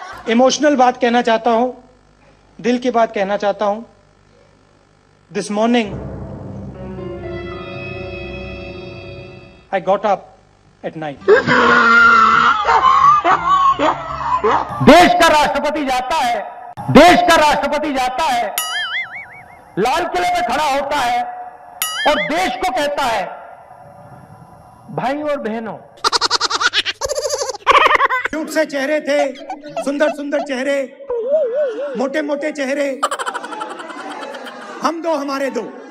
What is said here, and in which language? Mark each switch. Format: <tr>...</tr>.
<hi>Emotional बात कहना चाहता हूं, दिल की बात कहना चाहता हूं।</hi> <en>This morning I got up at night.</en> <hi>देश का राष्ट्रपति जाता है, लाल किले में खड़ा होता है और देश को कहता है, भाई और बहनों। क्यूट से चेहरे थे, सुंदर चेहरे, मोटे चेहरे, हम दो हमारे दो।</hi>